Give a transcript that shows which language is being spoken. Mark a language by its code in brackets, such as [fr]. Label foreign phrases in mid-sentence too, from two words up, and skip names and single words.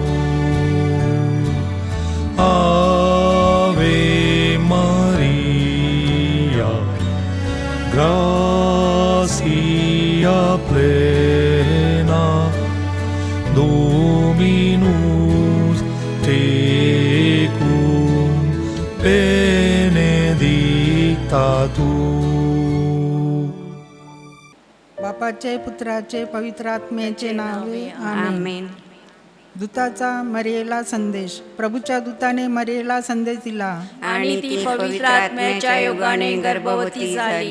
[la] Ave Maria, gracia plena, Dominus tecum, benedicta tu. [mr] बापाचे, पुत्राचे, पवित्र आत्म्याचे नावे आमेन. आमेन. दूताचा मरियेला संदेश. प्रभूच्या दूताने मरियेला संदेश दिला, आणि ती पवित्र आत्म्याच्या योगाने गर्भवती झाली.